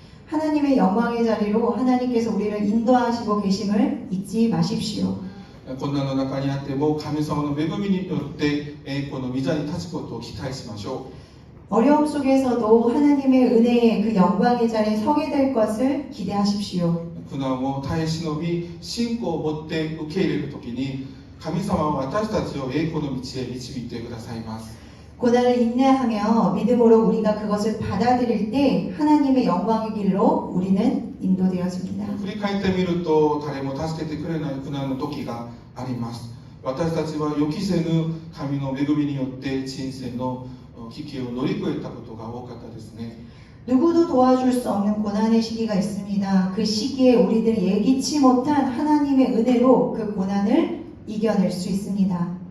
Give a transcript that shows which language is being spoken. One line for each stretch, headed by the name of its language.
Korean: 하나님의 영광의 자리로 하나님께서 우리를 인도하시고 계심을 잊지 마십시오.
Japanese: 困難の中にあっても神様の恵みによって栄光の御座に立つことを期待しましょ
Korean: 어려움 속에서도 하나님의 은혜의 그 영광의 자리에 서게 될 것을 기대하십시오.
Japanese: う。苦難を耐え忍び信仰を持って受け入れるときに神様は私たちを栄光の道へ導いてくださいます。
Korean: 고난을 인내하며 믿음으로 우리가 그것을 받아들일 때 하나님의 영광의 길로 우리는 인도되어집니다.
Japanese: 振り返ってみると誰も助けてくれない苦難の時があります。私たちは予期せぬ神の恵みによって人生の危機を乗り越えたことが多かったですね。
Korean: 누구도 도와줄 수 없는 고난의 시기가 있습니다. 그 시기에 우리들이 예기치 못한 하나님의 은혜로 그 고난을 이겨낼 수 있습니다.